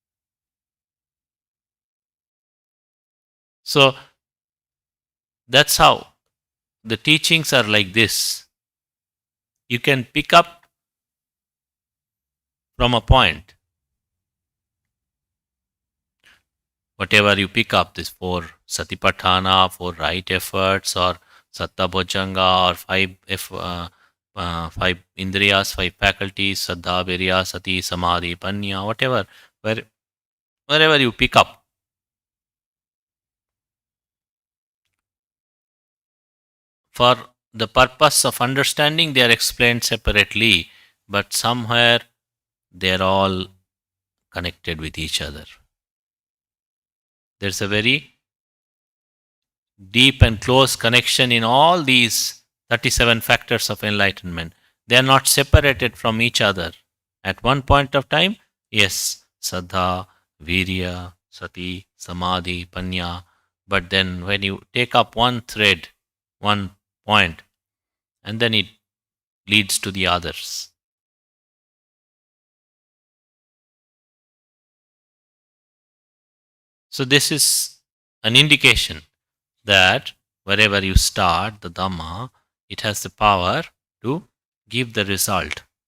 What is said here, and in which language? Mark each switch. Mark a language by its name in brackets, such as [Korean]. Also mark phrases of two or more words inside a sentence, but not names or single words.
[English] So that's how the teachings are like this. You can pick up from a point. Whatever you pick up, this four satipatthana, four right efforts, or [Pali] satta bhojanga, [English] or five indriyas, five faculties, [Pali] saddha, virya, sati, samadhi, panya, [English] whatever, wherever you pick up. For the purpose of understanding, they are explained separately, but somewhere they are all connected with each other. There's a very deep and close connection in all these 37 factors of enlightenment. They are not separated from each other. At one point of time, yes, [Pali] saddha, virya, sati, samadhi, panya, [English] but then when you take up one thread, one point, and then it leads to the others. So this is an indication that wherever you start the Dhamma, it has the power to give the result.